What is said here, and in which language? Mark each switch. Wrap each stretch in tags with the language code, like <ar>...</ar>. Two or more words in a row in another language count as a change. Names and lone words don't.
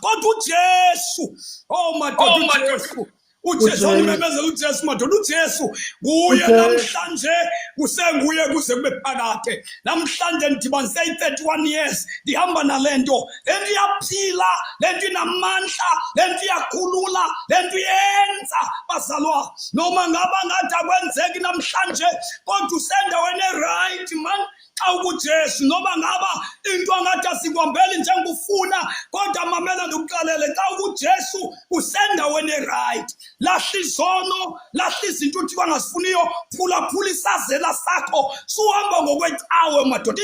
<zu>Kodwa uJesu, madoda, uJesu umemezela uJesu madoda, uJesu nguye namhlanje, kusenguye kuze kube phakade.</zu> <xh>Namhlanje ndidibanise 31 years ndihamba nalento, lento iyaphila, lento inamandla, lento iyakhulula, lento iyenza bazalwa.</xh> <zu>Noma ngaba ngathi akwenzeki namhlanje, kodwa usendaweni</zu> <en>right man.</en> <xh>Xa ukuJesu noma ngaba into angathi asikwambeli njengofuna, kodwa mamela ndikuxelele, xa ukuJesu usendaweni right. Lahla izono, lahla izinto uthi bangazifuniyo, phulaphula isazela sakho, suhamba ngokwecawe madoda.</xh>